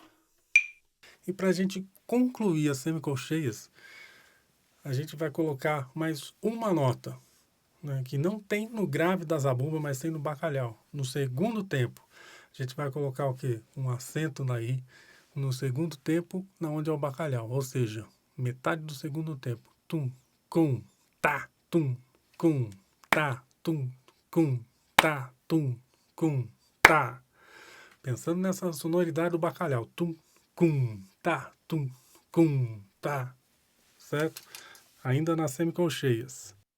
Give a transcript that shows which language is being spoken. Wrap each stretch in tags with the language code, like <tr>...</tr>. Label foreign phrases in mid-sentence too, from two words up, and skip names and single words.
<pt>E para a gente concluir as semicolcheias, a gente vai colocar mais uma nota, né, que não tem no grave da zabumba, mas tem no bacalhau. No segundo tempo, a gente vai colocar o quê? Um acento na I. No segundo tempo, na onde é o bacalhau. Ou seja, metade do segundo tempo. Tum, cum, tá, tum, cum, tá, tum, cum, tá, tum, cum, tá. Pensando nessa sonoridade do bacalhau. Tum, cum, tá, tum, cum, tá. Certo? Ainda nas semicolcheias.</pt>